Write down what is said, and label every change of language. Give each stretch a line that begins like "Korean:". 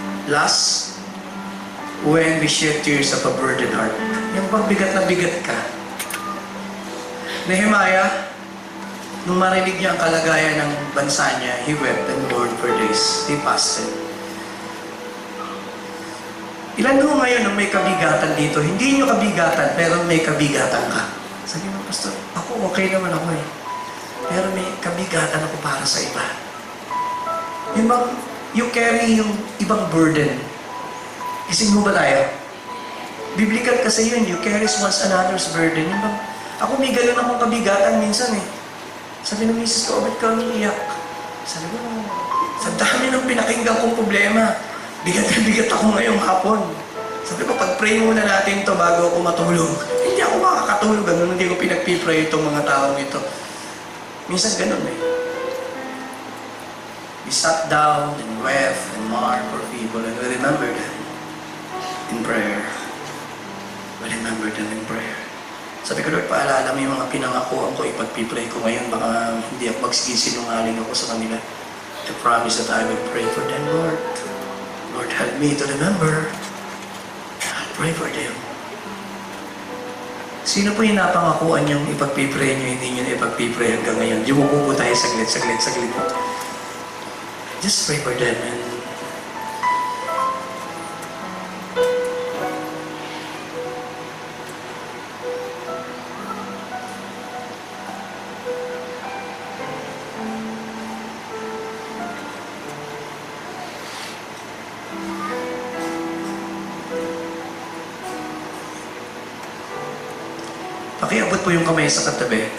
English: Last, when we shed tears of a burdened heart.
Filipino: Yung pag bigat na bigat ka. Nehemiah, nung marinig niya ang kalagayan ng bansa niya,
English: he wept and mourned for days. He fasted.
Filipino: Ilan ho ngayon ang may kabigatan dito? Hindi nyo kabigatan, pero may kabigatan ka. Sabi mo, Pastor, ako okay naman ako eh. Pero may kabigatan ako para sa iba. Yung bang,
English: you carry
Filipino: yung ibang burden. Kasi mo ba tayo? Biblical kasi yun,
English: you carry one's another's burden.
Filipino: Yung bang, ako may ganun akong kabigatan minsan eh. Sabi ng misis ko, ba't ka umiiyak? Sabi ko, sa dami ng pinakinggan kong problema, bigat na bigat ako ngayong hapon. Sabi ko, pag-pray muna natin to bago ako matulog. Hindi ako makakatulog, ganun, hindi ko pinag-pray itong mga taong ito. Minsan ganun eh.
English: We sat down and wept and mourned for people and we remember them in prayer. We remember them in prayer.
Filipino: Sabi ko, Lord, paalala mo yung mga pinangakuan ko, ipag-pray ko ngayon, baka hindi ako magsisinungaling ako sa kanila.
English: I promise that I will pray for them, Lord. Lord, help me to remember. I'll pray for them.
Filipino: Sino po yung napangakuan niyong ipag-pray niyo, hindi niyo na ipag-pray hanggang ngayon? Yumuko po tayo saglit po.
English: Just pray for them and
Filipino: pakiabot po yung kamay sa katabi.